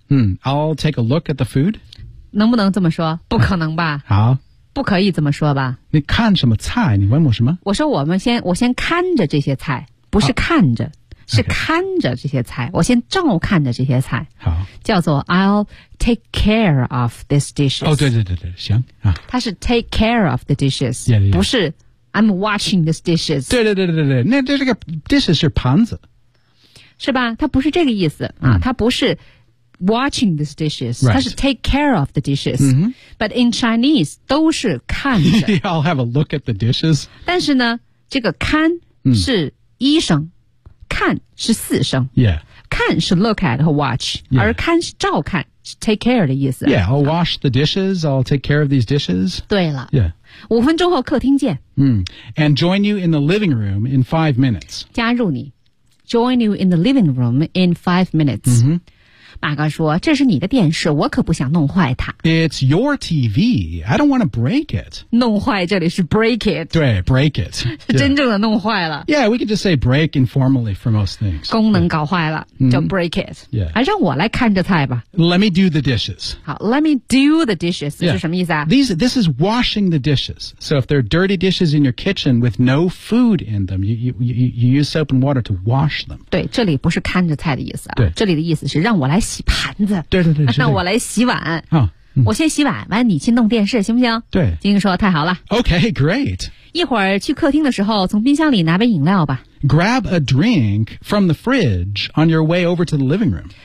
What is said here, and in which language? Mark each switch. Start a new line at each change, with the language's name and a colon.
English: 嗯 ,I'll take a look at the food.
Chinese: 能不能这么说不可能吧。好。不可以这么说吧。你看什么菜你问我什么我说我先看着这些菜。不是看着。是看着这些菜。
English: Okay.
Chinese: 我先照看着这些菜。好。叫做
English: I'll take care of this dishes.
Chinese: 哦、oh, 对对对对行。
English: 它是 take care of the dishes. Yeah, yeah.
Chinese: 不是
English: I'm watching these dishes.
Chinese: 对对对对对。那这个 dishes 是盘子。是吧他不是这个意思、嗯、他不是
English: watching these dishes,
Chinese: 他、
English: 是 take care of the dishes,、 mm-hmm. but in Chinese,
Chinese: 都是看着。
English: I'll have a look at the dishes.
Chinese: 但是呢这个看是一声、嗯、看是四声、
English: yeah.
Chinese: 看是
English: look at
Chinese: 和
English: watch,、 yeah.
Chinese: 而看是照看是
English: take care
Chinese: 的意思。
English: Yeah, I'll wash the dishes, I'll take care of these dishes.
Chinese: 对了。
English: Yeah.
Chinese: 五分钟后客厅见。
English: 嗯、and join you in the living room in 5 minutes.
Chinese: 加入你。
English: Join you in the living room in 5 minutes.、 Mm-hmm.
Chinese: 马哥说这是你的电视我可不想弄坏它。
English: It's your TV. I don't want to break it.
Chinese: 弄坏这里是
English: break it.
Chinese: 对
English: break it.
Chinese: 是真正的弄坏了。
English: Yeah, we could just say break informally for most things.
Chinese: 功能搞坏了、yeah. 就
English: break it. Yeah.
Chinese: 让我来看着菜吧。
English: Let me do the dishes.
Chinese: 好
English: let me do the dishes、 yeah.
Chinese: 是什么意思啊
English: This is washing the dishes. So if there are dirty dishes in your kitchen with no food in them, you use soap and water to wash them.
Chinese: 对这里不是看着菜的意思、啊。对这里的意思是让我来洗盘子。对对对。让我来洗碗。啊我先洗碗完你去弄电视行不行对。金英说太好了。
English: Okay, great.
Chinese: 一会儿去客厅的时候从冰箱里拿杯饮料吧。
English: Grab a drink from the fridge on your way over to the living room.